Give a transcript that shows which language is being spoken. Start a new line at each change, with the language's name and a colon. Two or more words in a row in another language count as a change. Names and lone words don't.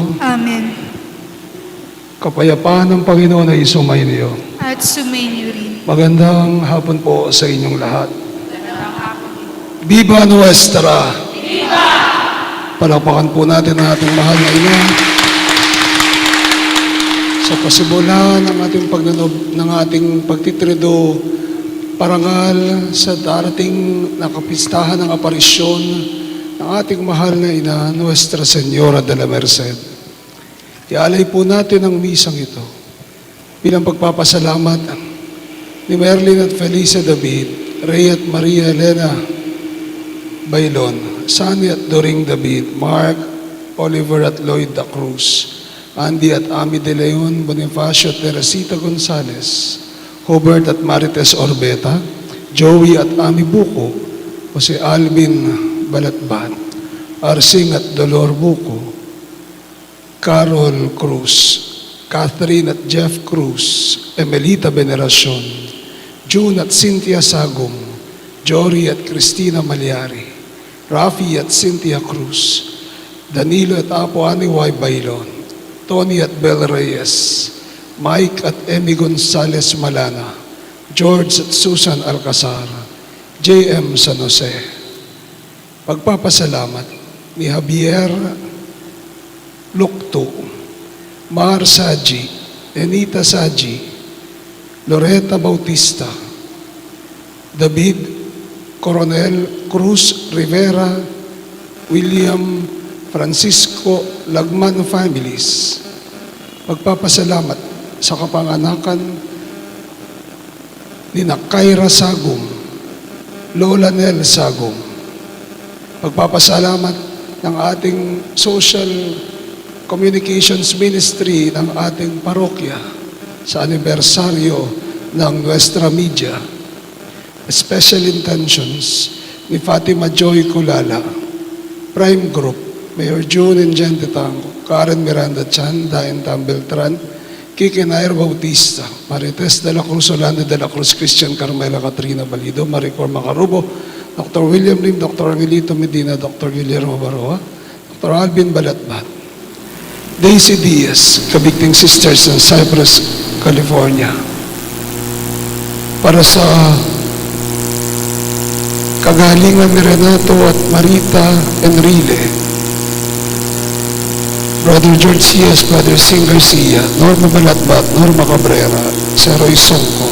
Filipino: Amen. Kapayapaan ng Panginoon ay sumainyo. At sumainyo rin. Magandang hapon po sa inyong lahat.
Spanish: Viva Nuestra! Viva!
Filipino: Palakpakan po natin ang ating mahal na ina sa pasimulan ng ating pagnanob ng ating pagtitrido parangal sa darating na kapistahan ng aparisyon ng ating mahal na ina, Nuestra Señora de la Merced. Ialay po natin ang misang ito bilang pagpapasalamat ni Merlin at Felicia David, Ray at Maria Elena Bailon, Sunny at Doring David, Mark, Oliver at Lloyd da Cruz, Andy at Ami de Leon, Bonifacio at Teresita Gonzales, Hubert at Marites Orbeta, Joey at Ami Buko, Jose Alvin Balatbat, Arsing at Dolor Buko, Carol Cruz, Catherine at Jeff Cruz, Emelita Veneracion, June at Cynthia Sagum, Jory at Cristina Malyari, Rafi at Cynthia Cruz, Danilo at Apo Ani Y. Bailon, Tony at Bel Reyes, Mike at Emmy Gonzalez Malana, George at Susan Alcazar, J.M. San Jose. Pagpapasalamat ni Javier Lukto, Mar Saji, Enita Saji, Loretta Bautista, David Coronel Cruz Rivera, William Francisco Lagman families. Pagpapasalamat sa kapanganakan ni Kyra Sagum, Lola Nel Sagum. Pagpapasalamat ng ating
English: social communications ministry
Filipino: ng ating parokya sa anibersaryo ng Nuestra Media.
English: Special intentions
Filipino: ni Fatima Joy Kulala, Prime Group, Mayor June Ingente Tango, Karen Miranda Chan, Dayan Tam Beltran, Kiki Nair Bautista, Marites de la Cruz, Orlando de la Cruz, Christian Carmela Catrina Balido, Maricor Macarubo, Dr. William Lim, Dr. Angelito Medina, Dr. Guillermo Baroa, Dr. Alvin Balatbat, Daisy Diaz, Kabigting Sisters ng Cypress, California. Para sa kagalingan ni Renato at Marita Enrile, Brother George C.S., Brother Sing Garcia, Norma Balatbat, Norma Cabrera, Sir Roy Songko.